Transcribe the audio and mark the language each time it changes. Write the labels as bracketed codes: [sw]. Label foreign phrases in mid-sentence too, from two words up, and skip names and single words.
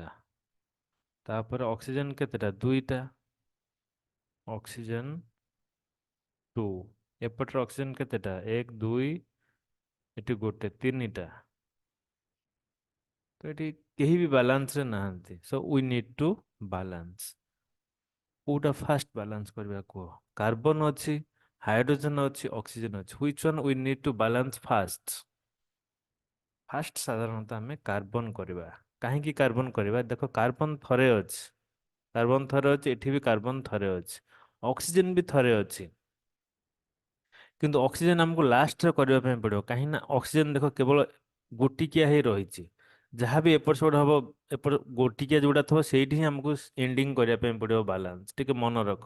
[or] ତାପରେ ଅକ୍ସିଜେନ କେତେଟା 2ଟା ଅକ୍ସିଜେନ 2 ଏପଟରେ ଅକ୍ସିଜେନ କେତେଟା 1 2 ଏଠି ଗୋଟେ 3ଟା। ତ ଏଠି କେହି ବି ବାଲାନ୍ସରେ ନାହାନ୍ତି [en] so we need to balance. [or] କୋଉଟା ଫାଷ୍ଟ ବାଲାନ୍ସ କରିବା କୁହ କାର୍ବନ ଅଛି ହାଇଡ୍ରୋଜେନ ଅଛି ଅକ୍ସିଜେନ ଅଛି [en] which one we need to balance first। [or] ଫାଷ୍ଟ ସାଧାରଣତଃ ଆମେ କାର୍ବନ କରିବା। କାହିଁକି କାର୍ବନ କରିବା ଦେଖ କାର୍ବନ ଥରେ ଅଛି ଏଠି ବି କାର୍ବନ ଥରେ ଅଛି ଅକ୍ସିଜେନ ବି ଥରେ ଅଛି। କିନ୍ତୁ ଅକ୍ସିଜେନ ଆମକୁ ଲାଷ୍ଟରେ କରିବା ପାଇଁ ପଡିବ କାହିଁକି ନା ଅକ୍ସିଜେନ ଦେଖ କେବଳ ଗୋଟିକିଆ ହେଇ ରହିଛି ଯାହା ବି ଏପଟ ସେପଟ ହବ ଏପଟ ଗୋଟିକିଆ ଯୋଉଟା ଥିବ ସେଇଠି ହିଁ ଆମକୁ ଏଣ୍ଡିଙ୍ଗ କରିବା ପାଇଁ ପଡିବ ବାଲାନ୍ସ ଟିକେ ମନେ ରଖ।